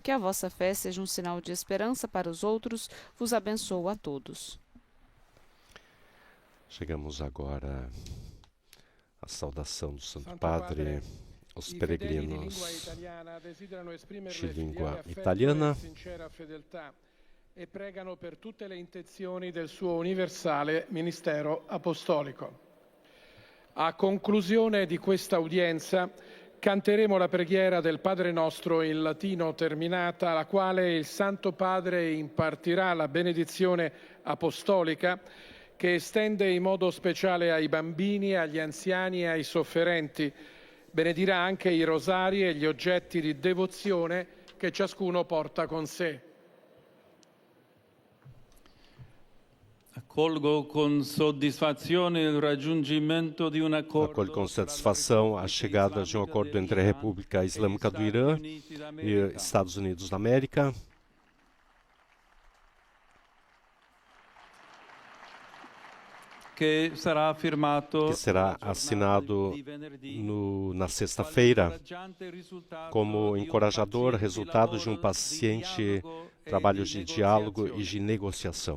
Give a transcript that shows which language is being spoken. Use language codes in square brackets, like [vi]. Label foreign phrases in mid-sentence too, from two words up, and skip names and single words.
[pt] Que a vossa fé seja um sinal de esperança para os outros. Vos abençoo a todos. Chegamos agora à saudação do Santo Padre aos peregrinos de língua italiana. [it] E pregano per tutte le intenzioni del suo universale ministero apostolico. A conclusione di questa udienza canteremo la preghiera del Padre Nostro in latino terminata, alla quale il Santo Padre impartirà la benedizione apostolica che estende in modo speciale ai bambini, agli anziani e ai sofferenti. Benedirà anche i rosari e gli oggetti di devozione che ciascuno porta con sé. Accolgo con soddisfazione il raggiungimento di un accordo. [pt] Acolho com satisfação a chegada de um acordo entre a República Islâmica do Irã e Estados Unidos da América. Que será assinado na sexta-feira como encorajador resultado de um paciente trabalho de diálogo e de negociação.